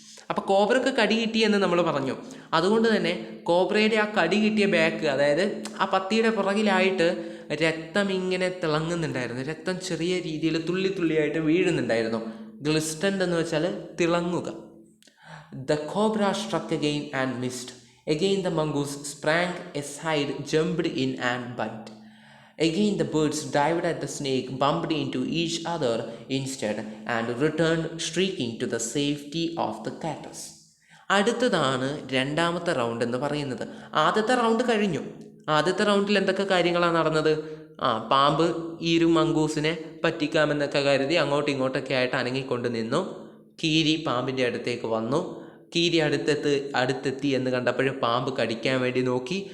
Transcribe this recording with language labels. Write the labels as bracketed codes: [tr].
[ml] അപ്പോൾ കോബ്രക്ക് കടി കിട്ടിയെന്ന് നമ്മൾ പറഞ്ഞു. അതുകൊണ്ട് തന്നെ കോബ്രയുടെ ആ കടി കിട്ടിയ ബാക്ക്, അതായത് ആ പത്തിയുടെ പുറകിലായിട്ട് രക്തം ഇങ്ങനെ തിളങ്ങുന്നുണ്ടായിരുന്നു. രക്തം ചെറിയ രീതിയിൽ തുള്ളി തുള്ളിയായിട്ട് വീഴുന്നുണ്ടായിരുന്നു. ഗ്ലിസ്റ്റൻഡ് എന്ന് വെച്ചാൽ തിളങ്ങുക. [en] The cobra struck again and missed. Again the mongoose sprang aside, jumped in and bite. Again the birds dived at the snake, bumped into each other instead, and returned shrieking to the safety of the cactus. [ml] അടുത്തതാണ് രണ്ടാമത്തെ round എന്ന് പറയുന്നത്. ആദ്യത്തെ round കഴിഞ്ഞു. ആദ്യത്തെ റൗണ്ടിൽ എന്തൊക്കെ കാര്യങ്ങളാണ് നടന്നത്? പാമ്പ് ഈ ഒരു മംഗൂസിനെ പറ്റിക്കാമെന്നൊക്കെ കരുതി അങ്ങോട്ടും ഇങ്ങോട്ടൊക്കെ ആയിട്ട് അനങ്ങിക്കൊണ്ട് നിന്നു. കീരി പാമ്പിൻ്റെ അടുത്തേക്ക് വന്നു. കീരി അടുത്തെത്തി എന്ന് കണ്ടപ്പോഴും പാമ്പ് കടിക്കാൻ വേണ്ടി നോക്കി.